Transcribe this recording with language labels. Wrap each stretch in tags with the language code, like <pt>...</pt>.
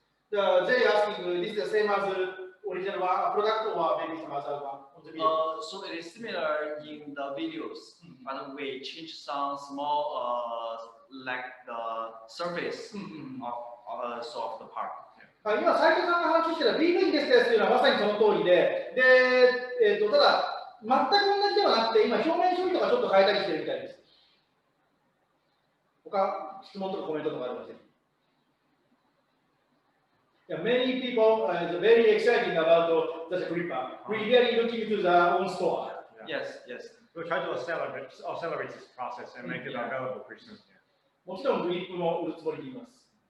<en>They asking this is the same as original one, product or maybe some other one on the video. So it is similar in the videos, but we change some small, like the surface of the part.</en> <ja>今、斉藤さんが話してた PV ですというのはまさにその通りで、ただ、全く同じではなくて、今、表面処理とかちょっと変えたりしてるみたいです。他、質問とかコメントとかありません。</ja> <en>Yeah, many people are very excited about the gripper. We really looking to the own store. Yes. We'll try to accelerate this process and make it available pretty soon.</en> <ja>もちろんグリップも売るつもりでいます。</ja>